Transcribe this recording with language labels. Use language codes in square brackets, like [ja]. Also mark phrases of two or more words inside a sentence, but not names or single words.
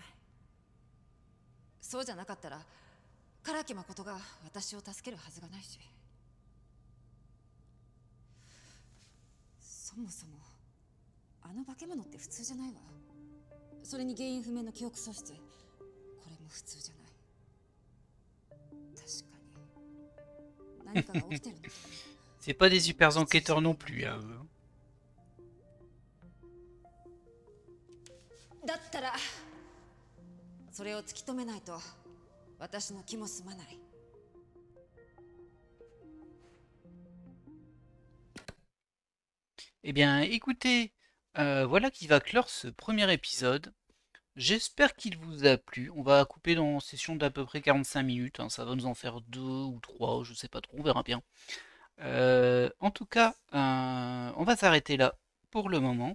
[ja] そうじゃなかったら唐木誠が私を助けるはずがないし、そもそもあの化け物って普通じゃないわ。それに原因不明の記憶喪失、これも普通じゃない。確かに何かが起きてるんだ。 [fr] C'est pas des super enquêteurs non plus, hein. [ja] だったらそれを突き止めないと私の気も済まない。 [fr] Eh bien, écoutez, voilà qui va clore ce premier épisode. J'espère qu'il vous a plu. On va couper dans une session d'à peu près 45 minutes. Hein. Ça va nous en faire 2 ou 3, je sais pas trop, on verra bien. En tout cas, on va s'arrêter là pour le moment.